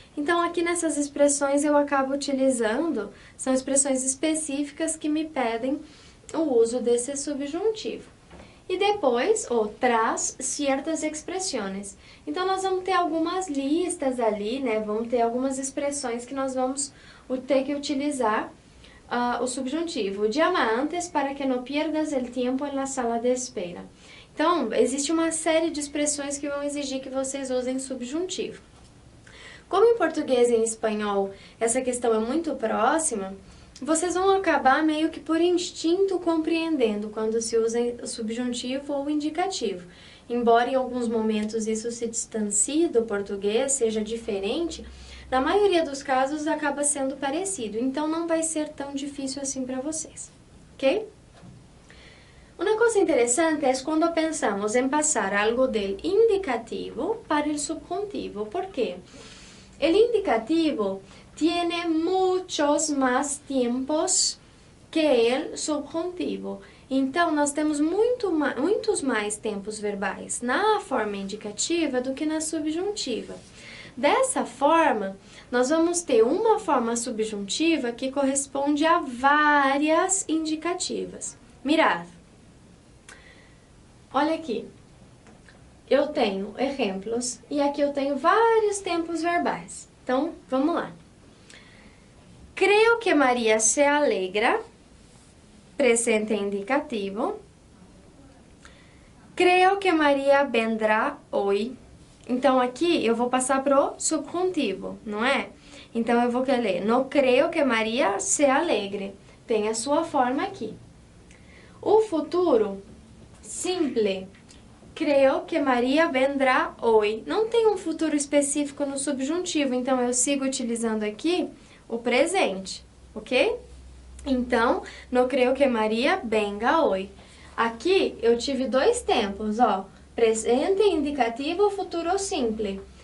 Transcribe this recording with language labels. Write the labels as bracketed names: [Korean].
[Portuguese] Então, aqui nessas expressões eu acabo utilizando, são expressões específicas que me pedem o uso desse subjuntivo. E depois, traz certas expressões. Então, nós vamos ter algumas listas ali, né? Vamos ter algumas expressões que nós vamos ter que utilizar o subjuntivo. [Spanish] Llama antes para que no pierdas el tiempo en la sala de espera. [Portuguese] Então, existe uma série de expressões que vão exigir que vocês usem subjuntivo. Como em português e em espanhol essa questão é muito próxima, vocês vão acabar meio que por instinto compreendendo quando se usa o subjuntivo ou o indicativo. Embora em alguns momentos isso se distancie do português, seja diferente, na maioria dos casos acaba sendo parecido, então não vai ser tão difícil assim para vocês, ok? Uma coisa interessante é quando pensamos em passar algo del indicativo para o subjuntivo. ¿Por quê? [Spanish] O indicativo tiene muchos más tiempos que el subjuntivo. [Portuguese] Então, nós temos muitos mais tempos verbais na forma indicativa do que na subjuntiva. Dessa forma, nós vamos ter uma forma subjuntiva que corresponde a várias indicativas. Mirad, olha aqui, eu tenho exemplos e aqui eu tenho vários tempos verbais. Então, vamos lá. [Spanish] Creo que Maria se alegra, [Portuguese] presente indicativo. [Spanish] Creo que Maria vendrá hoy. [Portuguese] Então, aqui eu vou passar pro subjuntivo, não é? Então, eu vou ler, [Spanish] no creo que Maria se alegre. [Portuguese] Tem a sua forma aqui. O futuro, simple. [Spanish] Creo que Maria vendrá hoy. [Portuguese] Não tem um futuro específico no subjuntivo, então eu sigo utilizando aqui o presente, ok? Então, [Spanish] no creo que Maria venga hoy. [Portuguese] Aqui eu tive dois tempos, presente indicativo, futuro simple.